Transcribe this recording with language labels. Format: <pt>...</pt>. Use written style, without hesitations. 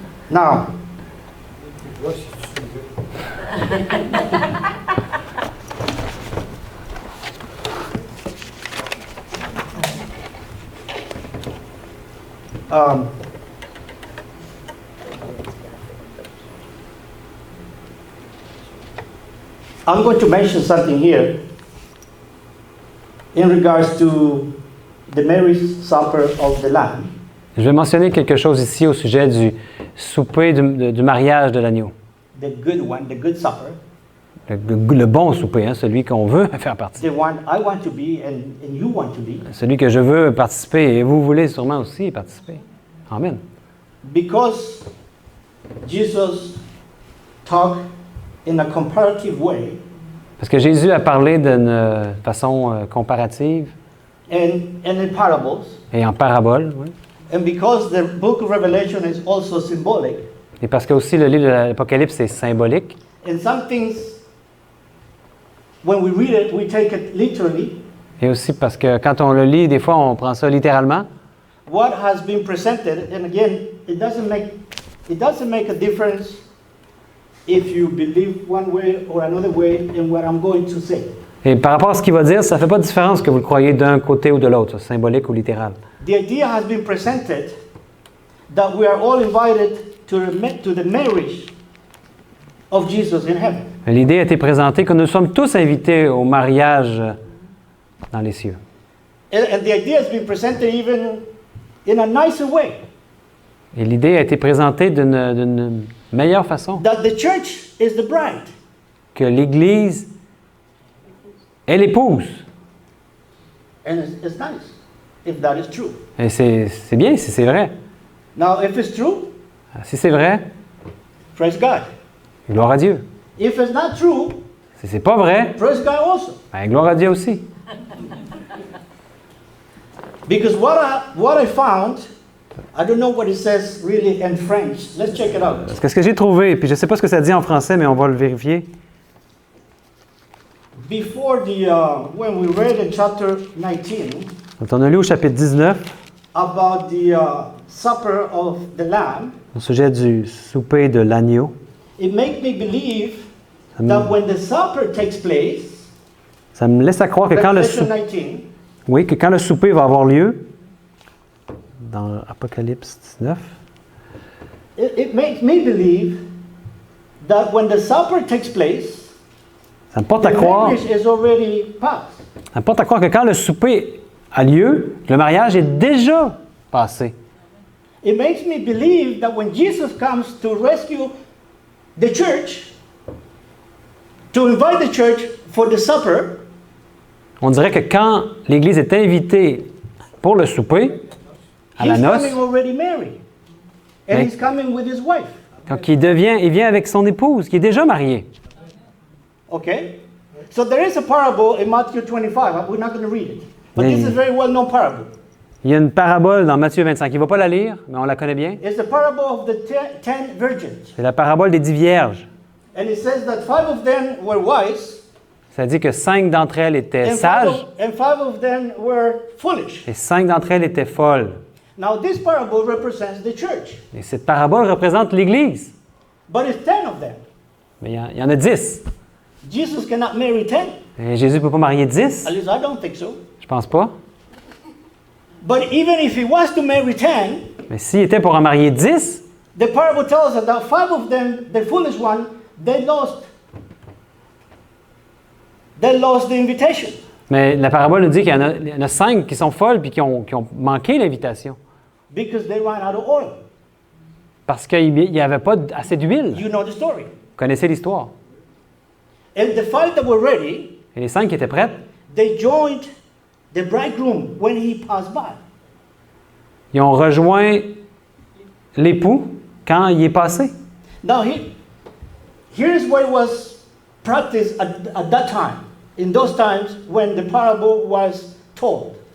<en>Now, I'm going to mention something here in regards to the marriage supper of the Lamb.</en> <fr>Je vais mentionner quelque chose ici au sujet du souper du mariage de l'agneau.</fr> <en>The good one, the good supper,</en> <fr>Le bon souper, hein, celui qu'on veut faire partie.</fr> <en>the one I want to be and you want to be,</en> <fr>Celui que je veux participer et vous voulez sûrement aussi participer.</fr> <en>Amen. because Jesus talked in a comparative way,</en> <fr>Parce que Jésus a parlé d'une façon comparative</fr> <en>and in parables,</en> <fr>et en parabole. Oui.</fr> <en>and because the book of Revelation is also symbolic,</en> <fr>Et parce que aussi le livre de l'Apocalypse est symbolique.</fr> <en>and some things, when we read it, we take it literally.</en> <fr>Et aussi parce que quand on le lit, des fois, on prend ça littéralement.</fr> <en>What has been presented, and again, it doesn't make a difference if you believe one way or another way in what I'm going to say.</en> <fr>Et par rapport à ce qu'il va dire, ça ne fait pas de différence que vous le croyez d'un côté ou de l'autre, symbolique ou littéral.</fr> <en>The idea has been presented that we are all invited to the marriage of Jesus in heaven.</en> <fr>L'idée a été présentée que nous sommes tous invités au mariage dans les cieux.</fr> <en>And the idea has been presented even in a nicer way.</en> <fr>Et l'idée a été présentée d'une meilleure façon.</fr> <en>That the church is the bride.</en> <fr>Que l'Église est l'épouse.</fr> <en>And it's nice if that is true.</en> <fr>Et c'est bien si c'est vrai.</fr> <en>Now, if it's true,</en> <fr>Si c'est vrai,</fr> <en>praise God.</en> <fr>gloire à Dieu.</fr> <en>If it's not true,</en> <fr>Si c'est pas vrai,</fr> <en>praise God also.</en> <fr>gloire à Dieu aussi.</fr> <en>Because what I found, I don't know what it says really in French. Let's check it out.</en> <fr>Parce que ce que j'ai trouvé, puis je ne sais pas ce que ça dit en français, mais on va le vérifier.</fr> <en>Before when we read in chapter 19</en> <fr>Quand on a lu au chapitre 19,</fr> <en>about the supper of the lamb,</en> <fr>au sujet du souper de l'agneau,</fr> <en>it makes me believe that when the supper takes place,</en> <fr>ça me laisse à croire que quand</fr> <en>Revelation 19,</en> <fr>oui, que quand le souper va avoir lieu, dans Apocalypse 19,</fr> <en>it makes me believe that when the supper takes place,</en> <fr>ça me porte</fr> <en>the</en> <fr>à croire,</fr> <en>marriage is already passed.</en> <fr>ça me porte à croire que quand le souper a lieu, le mariage est déjà passé.</fr> <en>It makes me believe that when Jesus comes to rescue the church, to invite the church for the supper,</en> <fr>On dirait que quand l'Église est invitée pour le souper, à la</fr> <en>he's</en> <fr>noce,</fr> <en>coming already married. And</en> <fr>Mais-</fr> <en>he's coming with his wife.</en> <fr>donc il vient avec son épouse, qui est déjà mariée.</fr> <en>Okay? So there is a parable in Matthew 25. We're not going to read it. But</en> <fr>Mais-</fr> <en>this is a very well-known parable.</en> <fr>Il y a une parabole dans Matthieu 25. Il ne va pas la lire, mais on la connaît bien.</fr> <en>It's the parable of the ten virgins.</en> <fr>C'est la parabole des 10 vierges.</fr> <en>And it says that 5 of them were wise,</en> <fr>Ça dit que 5 d'entre elles étaient</fr> <en>and</en> <fr>sages</fr> <en>five of them were foolish.</en> <fr>et 5 d'entre elles étaient folles.</fr> <en>Now, this parable represents the church,</en> <fr>Et cette parabole représente l'Église.</fr> <en>but it's 10 of them.</en> <fr>Mais il y en a 10.</fr> <en>Jesus cannot marry 10.</en> <fr>Et Jésus ne peut pas marier 10.</fr> <en>At least I don't think so.</en> <fr>Je pense pas.</fr> <en>But even if he was to marry 10,</en> <fr>Mais s'il était pour en marier 10,</fr> <en>the parable tells us that 5 of them, the foolish one, they lost the invitation.</en> <fr>mais la parabole nous dit qu'il y en a 5 qui sont folles puis qui ont manqué l'invitation.</fr> <en>Because they ran out of oil.</en> <fr>Parce qu'il n'y avait pas assez d'huile.</fr> <en>You know the story.</en> <fr>Vous connaissez l'histoire.</fr> <en>And the 5 that were ready,</en> <fr>Et les 5 qui étaient prêtes,</fr> <en>they joined the bridegroom when he passed by.</en> <fr>ils ont rejoint l'époux quand il est passé.</fr> <en>Now, here's what was practiced at that time, in those times when the parable was told.</en>